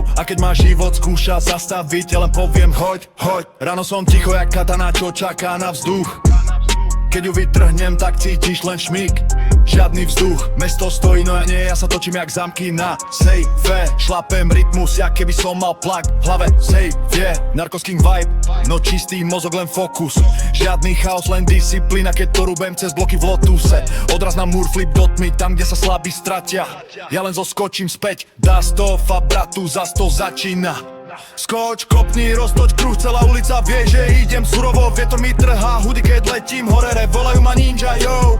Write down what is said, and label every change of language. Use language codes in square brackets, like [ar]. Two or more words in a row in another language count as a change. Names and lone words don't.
[sk] A keď ma život skúša zastaviť, ja len poviem hoď, hoď. Ráno som ticho jak katana, čo čaká na vzduch. Keď ju vytrhnem, tak cítiš len šmík. Žiadny vzduch, mesto stojí, no ja nie, ja sa točím jak zamky na sejfe. Šlapem rytmus, jak keby som mal plak v hlave, [en] safe, yeah. Narcos King vibe, [sk] no čistý mozog, len fokus. Žiadny chaos, len disciplína, keď to rúbem cez bloky v Lotuse. Odraz na múr, flip do tmy, tam kde sa slabí stratia. Ja len zoskočím späť, dá stov a bratu, zas to začína. Skoč, kopni, roztoč kruh, celá ulica vie, že idem surovo, vietor mi trhá hudy, keď letím hore, volajú ma ninja, yo.